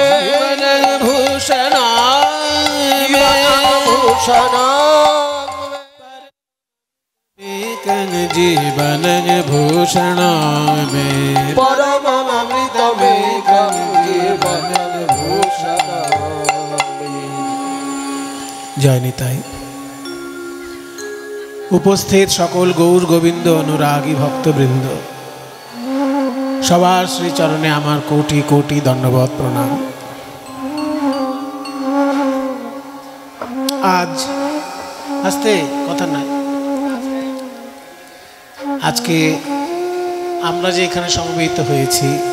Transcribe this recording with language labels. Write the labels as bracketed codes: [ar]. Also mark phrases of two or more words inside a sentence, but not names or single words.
[sa] जीवनं भूषणं मे भूषणं एकं जीवनं भूषणं मे परममृतमेकं जीवनं भूषणं मे। [bn] জয় নিতাই। উপস্থিত সকল গৌর গোবিন্দ অনুরাগী ভক্তবৃন্দ, সবার শ্রীচরণে আমার কোটি কোটি দণ্ডবত প্রণাম। আজ আস্তে কথা নাই, আজকে আমরা যে এখানে সমবেত হয়েছি